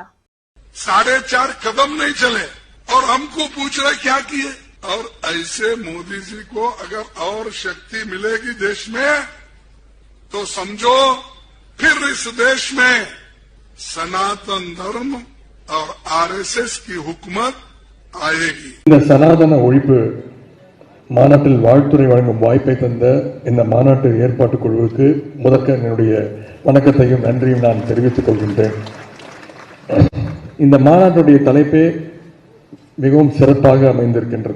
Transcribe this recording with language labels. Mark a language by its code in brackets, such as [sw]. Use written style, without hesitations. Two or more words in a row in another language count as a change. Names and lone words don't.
[hi] 4.5 कदम नहीं चले और हमको पूछ रहे क्या किए। और ऐसे मोदी जी को अगर और शक्ति मिलेगी देश में तो समझो फिर इस देश में सनातन धर्म और RSS की हुकूमत आएगी। [ta] இந்த சனாதன ஒழிப்பு மாநாட்டில் வாழ்த்துறை வழங்கும் வாய்ப்பை தந்த இந்த மாநாட்டு ஏற்பாட்டுக் குழுவுக்கு முதற்க என்னுடைய வணக்கத்தையும் நன்றியும் நான் தெரிவித்துக் கொள்கின்றேன். இந்த மாநாட்டுடைய தலைப்பே மிகவும் சிறப்பாக அமைந்திருக்கின்றது.